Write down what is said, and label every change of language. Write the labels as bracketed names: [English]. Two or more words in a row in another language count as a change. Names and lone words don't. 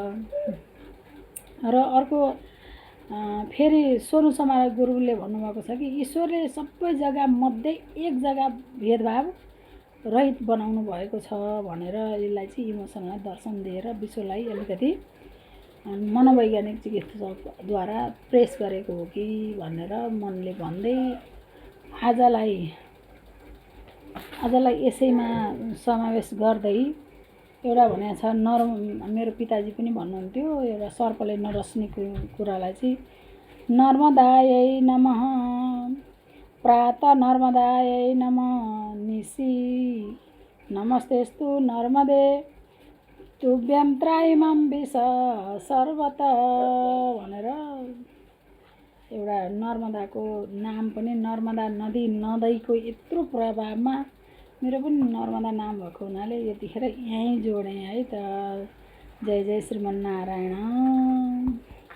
[Nepali] र अर्को फेरि सोनु समारा गुरुले भन्नुभएको छ कि ईश्वरले सबै जग्गा मध्ये एक जग्गा भेदभाव रहित बनाउनु भएको छ भनेर यसलाई चाहिँ इमोसनलाई दर्शन दिएर विश्वलाई अलिकति मनोवैज्ञानिक चिकित्सकद्वारा प्रेस गरेको हो कि भनेर मनले भन्दै आजलाई यसैमा समावेश गर्दै एउटा भनेको छ मेरो पिताजी पनि भन्नुहुन्थ्यो एउटा सर्पले नरस्ने कुरालाई चाहिँ [Sanskrit] नर्मदायै नमः प्रातः नर्मदायै नमः निशि नमस्तेस्तु नर्मदे तुभ्यं त्रायिमां विष सर्वतः [Nepali] भनेर एउटा नर्मदाको नाम पनि नर्मदा नदीको यत्रो प्रभावमा मेरो पनि नर्मदा नाम भएको हुनाले यतिखेर यहीँ जोडेँ है त। जय जय श्रीमन्नारायण।